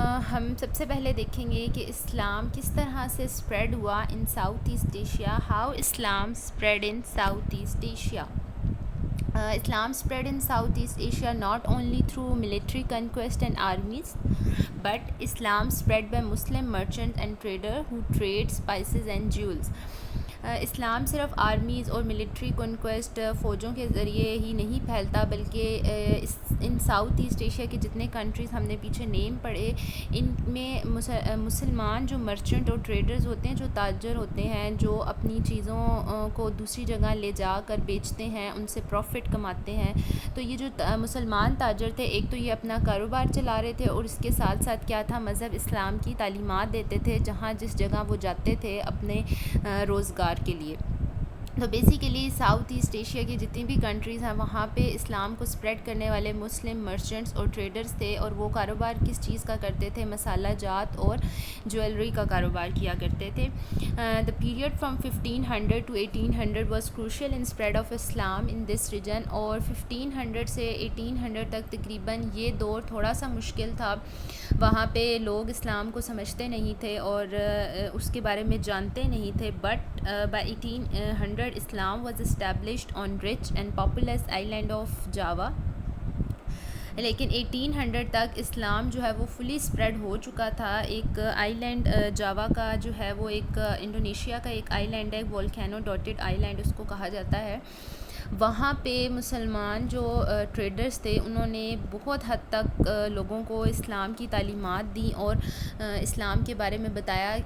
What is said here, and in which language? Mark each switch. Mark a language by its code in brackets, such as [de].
[ur] ہم سب سے پہلے دیکھیں گے کہ اسلام کس طرح سے اسپریڈ ہوا [en] In south east Asia. How Islam spread in south east Asia. Islam spread in Southeast Asia not only through military conquest and armies, but Islam spread by Muslim merchants and traders who trade spices and jewels. [ur] اسلام صرف armies اور military conquest فوجوں کے ذریعے ہی نہیں پھیلتا، بلکہ [en] ان south east Asia [ur] کے جتنے کنٹریز ہم نے پیچھے نیم پڑھے، ان میں مسلمان جو مرچنٹ اور ٹریڈرز ہوتے ہیں، جو تاجر ہوتے ہیں، جو اپنی چیزوں کو دوسری جگہ لے جا کر بیچتے ہیں، ان سے پروفٹ کماتے ہیں. تو یہ جو مسلمان تاجر تھے، ایک تو یہ اپنا کاروبار چلا رہے تھے، اور اس کے ساتھ ساتھ کیا تھا، مذہب اسلام کی تعلیمات دیتے تھے جہاں جس جگہ وہ جاتے تھے اپنے روزگار کے لیے. تو بیسیکلی ساؤتھ ایسٹ ایشیا کی جتنی بھی کنٹریز ہیں وہاں پہ اسلام کو سپریڈ کرنے والے مسلم مرچنٹس اور ٹریڈرز تھے، اور وہ کاروبار کس چیز کا کرتے تھے؟ مسالہ جات اور جویلری کا کاروبار کیا کرتے تھے. [en] The period from 1500 to 1800 was crucial in spread of Islam in this region. [ur] اور 1500 سے 1800 تک تقریباً یہ دور تھوڑا سا مشکل تھا. وہاں پہ لوگ اسلام کو سمجھتے نہیں تھے اور اس کے بارے میں جانتے نہیں تھے. [en] But by 1800 Islam was established on rich and populous island of Java. [ur] لیکن 1800 تک اسلام جو ہے وہ فلی اسپریڈ ہو چکا تھا. ایک آئی لینڈ جاوا کا جو ہے وہ ایک انڈونیشیا کا ایک آئی لینڈ ہے، [en] volcano dotted island [ur] اس کو کہا جاتا ہے. وہاں پہ مسلمان جو ٹریڈرز تھے انہوں نے بہت حد تک لوگوں کو اسلام کی تعلیمات دی اور اسلام کے بارے میں بتایا.